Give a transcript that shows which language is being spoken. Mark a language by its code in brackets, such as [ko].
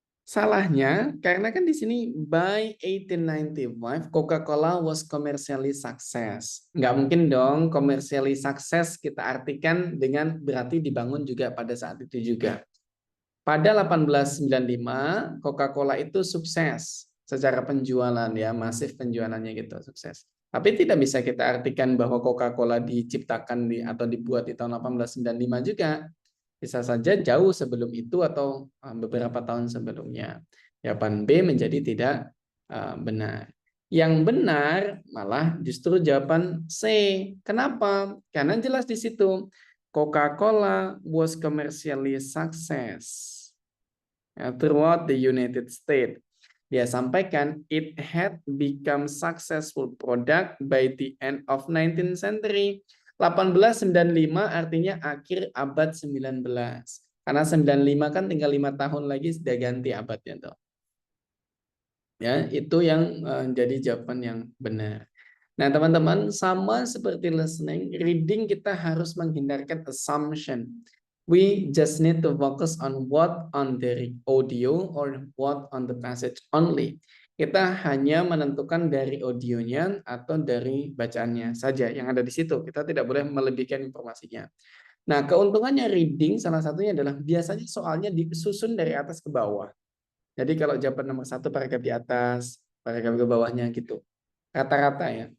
[id] Salahnya karena kan di sini [en] by 1895 Coca-Cola was commercially success. [id] Nggak mungkin dong commercially success kita artikan dengan berarti dibangun juga pada saat itu juga. Pada 1895 Coca-Cola itu sukses secara penjualan ya, masif penjualannya gitu, sukses. Tapi tidak bisa kita artikan bahwa Coca-Cola diciptakan atau dibuat di tahun 1895 juga. Bisa saja jauh sebelum itu atau beberapa tahun sebelumnya. Jawaban B menjadi tidak benar. Yang benar malah justru jawaban C. Kenapa? Karena jelas di situ [en] Coca-Cola was commercially success throughout the United States. [id] Dia sampaikan [en] it had become successful product by the end of 19th century. [id] 1895 artinya akhir abad 19. Karena 95 kan tinggal 5 tahun lagi sudah ganti abadnya tuh. Ya, itu yang jadi jawaban yang benar. Nah, teman-teman, sama seperti listening, reading kita harus menghindarkan assumption. [en] We just need to focus on what on the audio or what on the passage only. [id] Kita hanya menentukan dari audionya atau dari bacaannya saja yang ada di situ. Kita tidak boleh melebihkan informasinya. Nah, keuntungannya reading salah satunya adalah biasanya soalnya disusun dari atas ke bawah. Jadi kalau jawaban nomor 1 paragraf di atas, paragraf ke bawahnya gitu. Rata-rata ya.